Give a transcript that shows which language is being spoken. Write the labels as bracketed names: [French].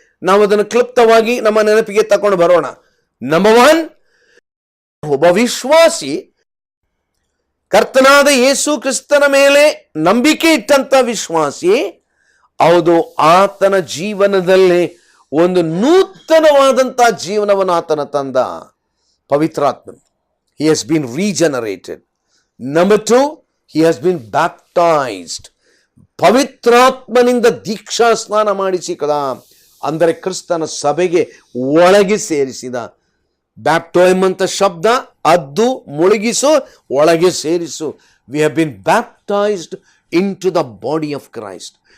[Kannada] ನಾವು ಅದನ್ನು ಕ್ಲುಪ್ತವಾಗಿ ನಮ್ಮ ನೆನಪಿಗೆ ತಕೊಂಡು ಬರೋಣ. ನಂಬರ್ 1, ಒಬ್ಬ ವಿಶ್ವಾಸಿ, ಕರ್ತನಾದ ಯೇಸು ಕ್ರಿಸ್ತನ ಮೇಲೆ ನಂಬಿಕೆ ಇಟ್ಟಂತ ವಿಶ್ವಾಸಿ, ಹೌದು, ಆತನ ಜೀವನದಲ್ಲಿ ಒಂದು ನೂತನವಾದಂತಹ ಜೀವನವನ್ನು ಆತನ ತಂದ ಪವಿತ್ರಾತ್ಮ. [English] He has been regenerated. Number 2, he has been baptized. [Kannada] ಪವಿತ್ರಾತ್ಮನಿಂದ ದೀಕ್ಷಾ ಸ್ನಾನ ಮಾಡಿಸಿದ, ಅಂದರೆ ಕ್ರಿಸ್ತನ ಸಭೆಗೆ ಒಳಗೆ ಸೇರಿಸಿದ. ಬ್ಯಾಪ್ಟೋ ಎಂಬಂತ ಶಬ್ದ ಅದ್ದು, ಮುಳುಗಿಸು, ಒಳಗೆ ಸೇರಿಸು. [English] We have been baptized into the body of Christ.